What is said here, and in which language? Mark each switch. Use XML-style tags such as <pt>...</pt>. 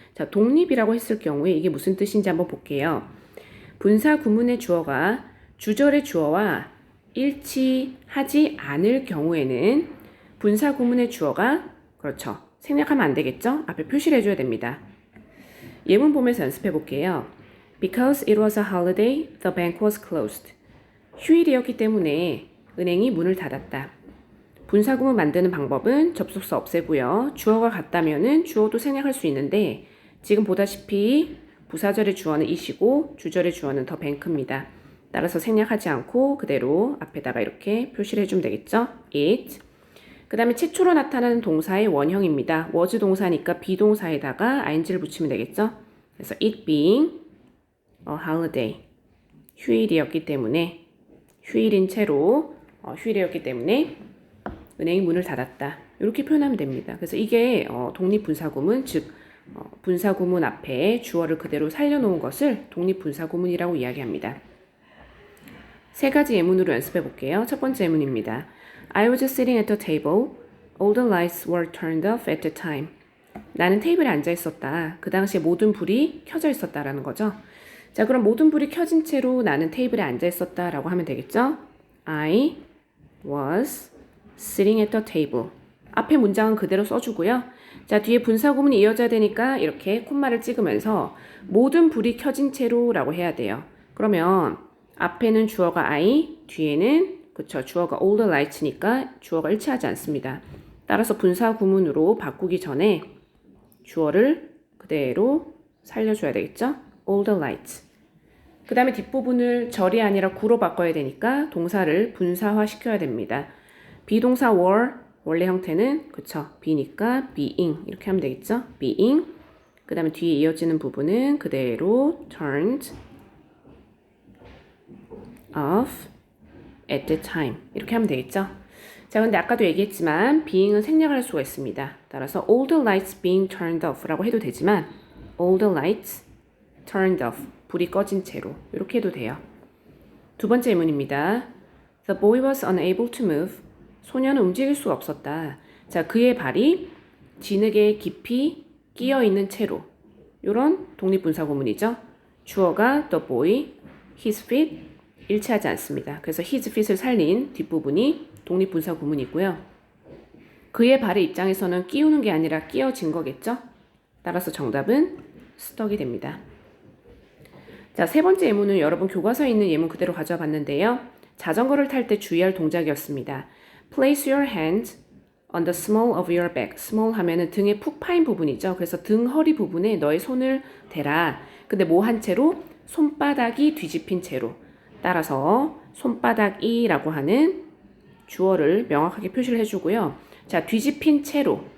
<ko>자, 독립이라고 했을 경우에 이게 무슨 뜻인지 한번 볼게요. 분사 구문의 주어가 주절의 주어와 일치하지 않을 경우에는 분사 구문의 주어가 그렇죠. 생략하면 안 되겠죠? 앞에 표시를 해줘야 됩니다. 예문 보면서 연습해 볼게요.</ko> <en>Because it was a holiday, the bank was closed.</en> <ko>휴일이었기 때문에 은행이 문을 닫았다. 분사 구문 만드는 방법은 접속사 없애고요. 주어가 같다면은 주어도 생략할 수 있는데 지금 보다시피 부사절의 주어는 it이고 주절의 주어는 the bank입니다. 따라서 생략하지 않고 그대로 앞에다가 이렇게 표시를 해주면 되겠죠?</ko> <en>it.</en> <ko>그 다음에 최초로 나타나는 동사의 원형입니다. was 동사니까 비동사에다가 ing를 붙이면 되겠죠? 그래서</ko> <en>it being a holiday.</en> <ko>휴일이었기 때문에 휴일인 채로 휴일이었기 때문에 은행이 문을 닫았다. 이렇게 표현하면 됩니다. 그래서 이게 독립분사구문, 즉 분사구문 앞에 주어를 그대로 살려놓은 것을 독립분사구문이라고 이야기합니다. 세 가지 예문으로 연습해 볼게요. 첫 번째 예문입니다.</ko> <en>I was sitting at the table. All the lights were turned off at the time.</en> <ko>나는 테이블에 앉아 있었다. 그 당시에 모든 불이 켜져 있었다라는 거죠. 자, 그럼 모든 불이 켜진 채로 나는 테이블에 앉아 있었다라고 하면 되겠죠?</ko> <en>I was sitting at the table.</en> <ko>앞에 문장은 그대로 써주고요. 자, 뒤에 분사구문이 이어져야 되니까 이렇게 콤마를 찍으면서 모든 불이 켜진 채로 라고 해야 돼요. 그러면 앞에는 주어가 I, 뒤에는 그쵸, 주어가</ko> <en>all the lights</en> <ko>니까 주어가 일치하지 않습니다. 따라서 분사구문으로 바꾸기 전에 주어를 그대로 살려줘야 되겠죠?</ko> <en>all the lights.</en> <ko>그 다음에 뒷부분을 절이 아니라 구로 바꿔야 되니까 동사를 분사화 시켜야 됩니다. 비동사 were 원래 형태는 그쵸 be니까 being 이렇게 하면 되겠죠? being 그 다음에 뒤에 이어지는 부분은 그대로</ko> <en>turned off at the time</en> <ko>이렇게 하면 되겠죠? 자, 근데 아까도 얘기했지만 being은 생략할 수가 있습니다. 따라서</ko> <en>all the lights being turned off</en> <ko>라고 해도 되지만</ko> <en>all the lights turned off</en> <ko>불이 꺼진 채로 이렇게 해도 돼요. 두 번째 예문입니다.</ko> <en>The boy was unable to move.</en> <ko>소녀는 움직일 수가 없었다. 자, 그의 발이 진흙에 깊이 끼어 있는 채로 이런 독립분사구문이죠. 주어가 the boy, his feet 일치하지 않습니다. 그래서 his feet을 살린 뒷부분이 독립분사구문이고요. 그의 발의 입장에서는 끼우는 게 아니라 끼어진 거겠죠. 따라서 정답은 stuck이 됩니다. 자, 세 번째 예문은 여러분 교과서에 있는 예문 그대로 가져와 봤는데요. 자전거를 탈 때 주의할 동작이었습니다.</ko> <en>Place your hand on the small of your back.</en> <ko>small 하면은 등에 푹 파인 부분이죠. 그래서 등 허리 부분에 너의 손을 대라. 근데 뭐 한 채로? 손바닥이 뒤집힌 채로. 따라서 손바닥이라고 하는 주어를 명확하게 표시를 해주고요. 자, 뒤집힌 채로</ko>